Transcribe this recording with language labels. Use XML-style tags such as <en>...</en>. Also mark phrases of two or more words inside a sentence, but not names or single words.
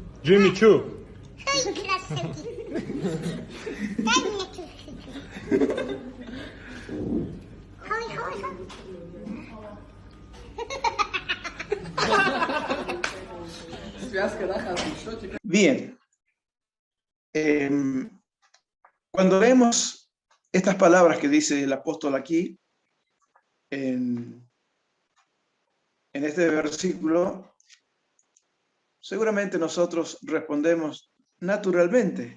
<ru>Джимми, чу? Ай, красавчик. Дай мне чуть-чуть. Хавай, хавай, хавай. Связка, да, хорошо, что теперь?</ru> <es>Bien. Cuando leemos estas palabras que dice el apóstol aquí, en este versículo, seguramente nosotros respondemos naturalmente.</es>